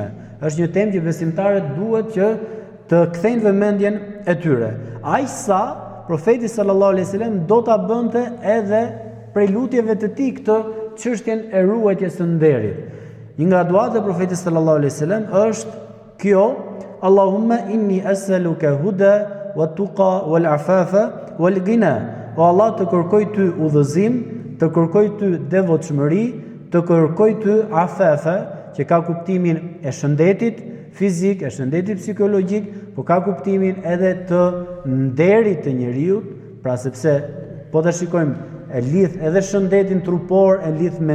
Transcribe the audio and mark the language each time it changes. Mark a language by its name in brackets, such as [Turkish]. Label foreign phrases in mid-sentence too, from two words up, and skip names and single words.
[Albanian] Është një temë që besimtarët duhet që të kthejnë vëmendjen e tyre. Aq sa profeti [Arabic] صلى الله عليه وسلم [Albanian] do ta bënte edhe prej lutjeve të tij këtë çështjen e ruajtjes së nderit. Një nga duat e profetit [Arabic] صلى الله عليه وسلم [Albanian] është kjo: [Arabic] اللهم إني أسألك الهدى والتقى والعفاف والغنى. [Albanian] O Allah, të kërkoj ty udhëzim, të kërkoj ty devotshmëri, të kërkoj ty afafa, që ka kuptimin e shëndetit fizik, e shëndetit psikologjik, por ka kuptimin edhe të nderit të njeriu, pra sepse po ta shikojmë e lidh edhe shëndetin trupor, e lidh me